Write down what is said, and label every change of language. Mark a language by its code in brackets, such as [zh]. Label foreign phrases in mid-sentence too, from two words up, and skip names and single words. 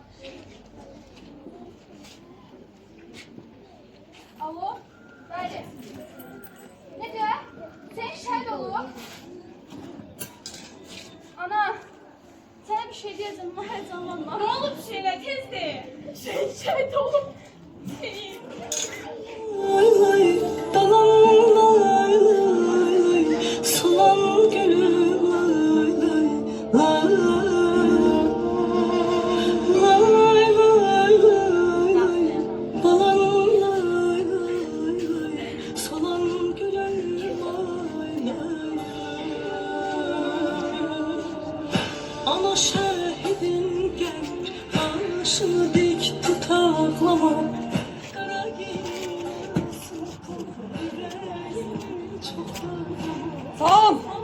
[az] Alo? Bəli. Necə? Hüseyin şəhid olub? Ana, sənə bir şey deyəcəm, amma həyecanlanma. Nə olub Hüseynə, tez de. Şəhid olub. Hüseyin. Lay lay, dalan lay lay lay, sulan gülüm lay lay, lay lay lay lay lay, dalan lay lay lay, sulan gülüm lay lay. [tr] Ana şehidin gel, başını dik tut ağlama. [az] Sağ ol.